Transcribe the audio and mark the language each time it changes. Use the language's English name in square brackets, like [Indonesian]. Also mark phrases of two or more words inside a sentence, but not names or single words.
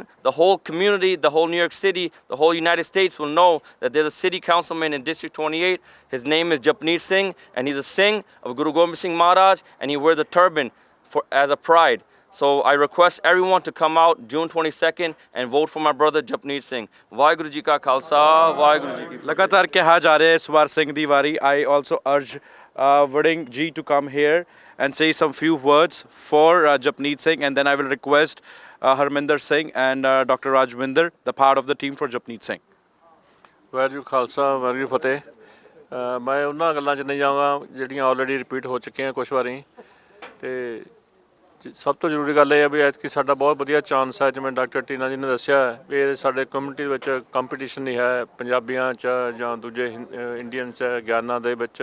[English] The whole community, the whole New York City, the whole United States will know that there's a city councilman in District 28. His name is Japneet Singh, and he's a Singh of Guru Gobind Singh Maharaj, and he wears a turban as a pride. So I request everyone to come out June 22nd and vote for my brother Japneet Singh. [Punjabi] ਵਾਹਿਗੁਰੂ ਜੀ ਕਾ ਖਾਲਸਾ, ਵਾਹਿਗੁਰੂ ਜੀ ਕੀ ਫਤਿਹ. [Hindi] लगातार कहा जा रहा है इस बार [Punjabi] ਸਿੰਘ ਦੀ ਵਾਰੀ। [English] I also urge Varding Ji to come here and say some few words for Japneet Singh, and then I will request Harminder Singh and Dr. Rajwinder, the part of the team for Japneet Singh. [Punjabi] ਵਾਹਿਗੁਰੂ ਖਾਲਸਾ, ਵਾਹਿਗੁਰੂ ਫਤਿਹ। ਮੈਂ ਉਹਨਾਂ ਗੱਲਾਂ 'ਚ ਨਹੀਂ ਜਾਵਾਂਗਾ ਜਿਹੜੀਆਂ [English] already repeat [Punjabi] ਹੋ ਚੁੱਕੀਆਂ ਕੁਛ ਵਾਰੀ। ਤੇ ਸਭ ਤੋਂ ਜ਼ਰੂਰੀ ਗੱਲ ਇਹ ਹੈ ਵੀ ਐਤਕੀ ਸਾਡਾ ਬਹੁਤ ਵਧੀਆ ਚਾਂਸ ਹੈ, ਜਿਵੇਂ ਡਾਕਟਰ ਟੀਨਾ ਜੀ ਨੇ ਦੱਸਿਆ ਵੀ ਇਹ ਸਾਡੇ ਕਮਿਊਨਿਟੀ ਵਿੱਚ ਕੰਪੀਟੀਸ਼ਨ ਨਹੀਂ ਹੈ ਪੰਜਾਬੀਆਂ 'ਚ ਜਾਂ ਦੂਜੇ ਇੰਡੀਅਨਸ ਗਿਆਨਾਂ ਦੇ ਵਿੱਚ।